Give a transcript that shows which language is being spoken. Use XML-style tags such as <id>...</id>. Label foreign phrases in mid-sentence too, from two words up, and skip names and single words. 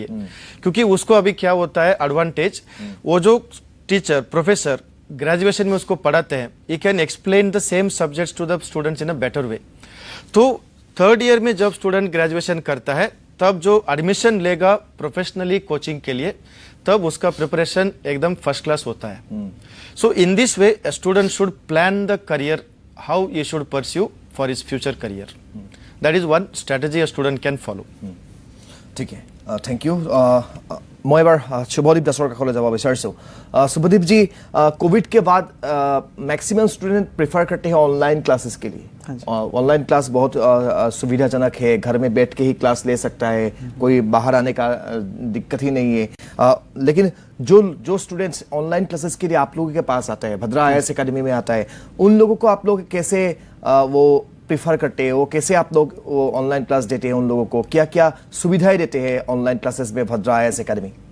<hi>क्योंकि उसको अभी क्या होता है एडवांटेज, वो जो</hi> <en>teacher professor</en> <hi>ग्रेजुएशन में उसको पढ़ाते हैं,</hi> <en>he can explain the same subjects to the students in a better way.</en> <hi>तो</hi> <en>third year</en> <hi>में जब</hi> <en>student graduation</en> <hi>करता है तब जो एडमिशन लेगा प्रोफेशनली कोचिंग के लिए, तब उसका प्रिपरेशन एकदम</hi> <en>first class</en> <hi>होता है.</hi> <en>So in this way a student should plan the career how he should pursue for his future career. That is one strategy a student can follow. ঠিক thank you.</en> <as>মই এবাৰ শুভদীপ দাসৰ কাষলৈ যাব বিচাৰিছোঁ.</as> <hi>शुभदीप जी, कोविड के बाद</hi> <en>maximum student prefer</en> <hi>करते हैं</hi> <en>online classes</en> <hi>के लिए.</hi> <en>online class</en> <hi>बहुत सुविधाजनक है, घर में बैठ के ही क्लास ले सकता है, कोई बाहर आने का दिक्कत ही नहीं है. लेकिन जो स्टूडेंट्स</hi> <en>online classes</en> <hi>के लिए आप लोगों के पास आता है, भद्रा IAS एकेडमी में आता है, उन लोगों को आप लोग कैसे वो प्रीफर करते हैं, वो कैसे आप लोग वो</hi> <en>online class</en> <hi>देते हैं, उन लोगों को क्या क्या सुविधाएं देते हैं</hi> <en>online classes</en> <hi>में भद्रा IAS एकेडमी.</hi>